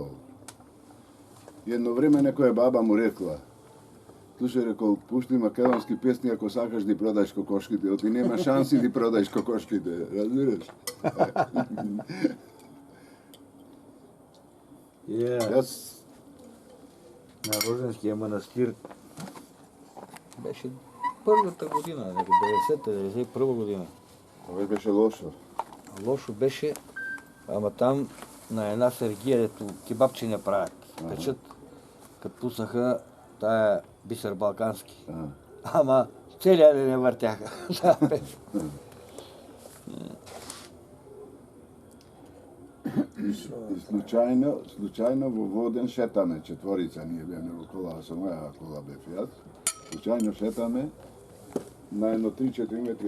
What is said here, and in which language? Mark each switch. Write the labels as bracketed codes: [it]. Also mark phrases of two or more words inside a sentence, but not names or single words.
[mk] И едно време некоја баба му рекла: слушај, рекол, пушти македонски песни ако сакаш да продаш кокошките, оти нема шанси да продаш кокошките, разбираш? Јас [bg] На Роженския манастир беше първата година, 90-91 година. [mk] ова беше лошо. [bg] Лошо беше, ама там на една сергия, дето кебапче не правят. Печат, като пуснаха тая Бисер Балкански. Ама целият ден не въртяха. [mk] И случајно во Воден шетаме, четворица, ние беме во кола, со моја кола бев јас. Случајно шетаме на едно 3-4 метри.